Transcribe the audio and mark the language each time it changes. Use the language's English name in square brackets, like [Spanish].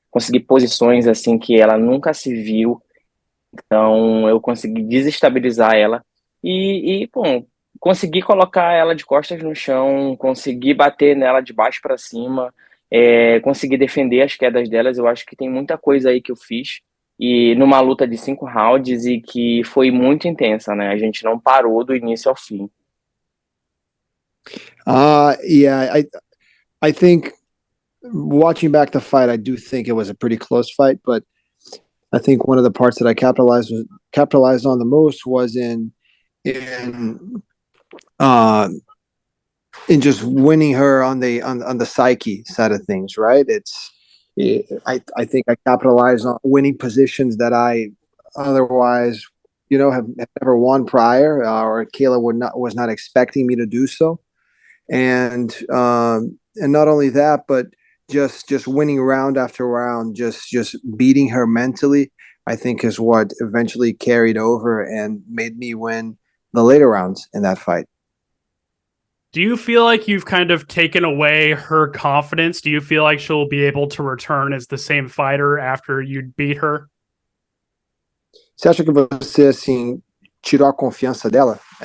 [Portuguese] Consegui posições assim que ela nunca se viu. Então, eu consegui desestabilizar ela bom, consegui colocar ela de costas no chão, consegui bater nela de baixo para cima, consegui defender as quedas delas. Eu acho que tem muita coisa aí que eu fiz, e numa luta de 5 rounds e que foi muito intensa, né? A gente não parou do início ao fim. [English] Yeah, I think watching back the fight, I do think it was a pretty close fight, but I think one of the parts that I capitalized on the most was in uh in just winning her on the psyche side of things, right? I think I capitalized on winning positions that I otherwise, have never won prior, or Kayla was not expecting me to do so, and not only that, but just winning round after round, just beating her mentally, I think is what eventually carried over and made me win the later rounds in that fight. Do you feel like you've kind of taken away her confidence? Do you feel like she'll be able to return as the same fighter after you beat her? [Portuguese] Você acha que você, assim, tirou a confiança dela?